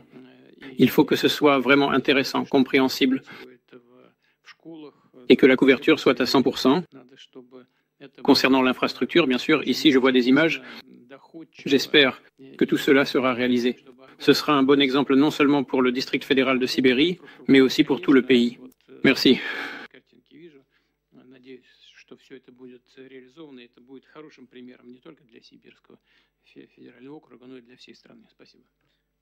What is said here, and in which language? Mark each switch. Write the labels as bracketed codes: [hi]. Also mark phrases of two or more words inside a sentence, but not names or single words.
[fr] Il faut que ce soit vraiment intéressant, compréhensible, et que la couverture soit à 100%. Concernant l'infrastructure, bien sûr, ici je vois des images. J'espère que tout cela sera réalisé. Ce sera un bon exemple non seulement pour le district fédéral de Sibérie, mais aussi pour tout le pays. Merci. [ru] Что все это будет реализовано, это будет хорошим примером не только для Сибирского федерального округа, но и для всей страны. Спасибо.